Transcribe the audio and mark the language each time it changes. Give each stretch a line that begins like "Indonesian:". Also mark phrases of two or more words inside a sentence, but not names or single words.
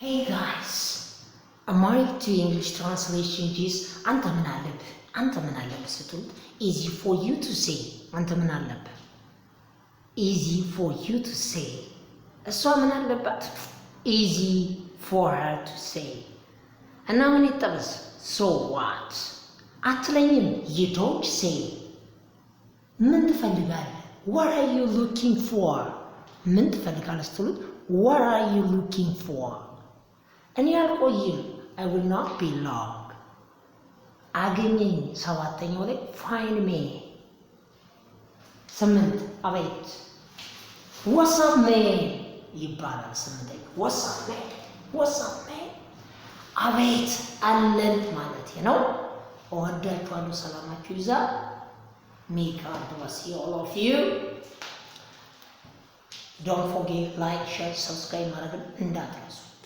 English: Hey guys, Amharic to English translation is
Amharic: አንተ ምን አለብህ ስትሉት
English: easy for you to say አንተ
Amharic: ምን አለብህ
English: easy for you to say
Amharic: እሷ ምን አለባት
English: easy for her to say
Amharic: እና ምን ይጠበስ
English: so what አትለኝም you don't say
Amharic: ምን ትፈልጋለህ
English: what are you looking for
Amharic: ምን ትፈልጋለህ ስትሉት
English: what are you looking for
Amharic: እኔ አልቆይም
English: I will not be long
Amharic: አገኘኝ ሰባተኛው ላይ
English: find me
Amharic: ስምንት አቤት
English: what's up man
Amharic: ይባላል ስምንተኛ
English: what's up man
Amharic: አቤት አለን ማለት ነው እወዳችኋለሁ ሰላማችሁ ይዛ
English: make God bless you all of you don't forget like share subscribe
Amharic: ማድረግ እንዳትረሱ